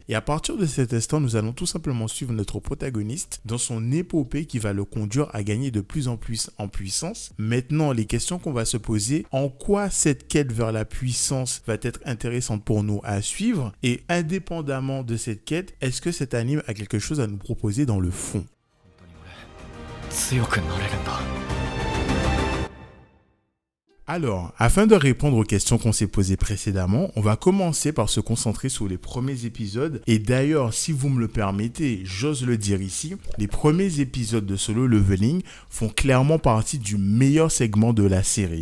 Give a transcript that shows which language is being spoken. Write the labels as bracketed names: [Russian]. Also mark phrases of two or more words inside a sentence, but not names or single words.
[French] Et à partir de cet instant, nous allons tout simplement suivre notre protagoniste dans son épopée qui va le conduire à gagner de plus en plus en puissance. Maintenant, les questions qu'on va se poser, en quoi cette quête vers la puissance va être intéressante pour nous à suivre? Et indépendamment de cette quête, est-ce que cet anime a quelque chose à nous proposer dans le fond? [Japanese] 強くなれるんだ。 [French] Alors, afin de répondre aux questions qu'on s'est posées précédemment, on va commencer par se concentrer sur les premiers épisodes. Et d'ailleurs, si vous me le permettez, j'ose le dire ici, les premiers épisodes de Solo Leveling font clairement partie du meilleur segment de la série.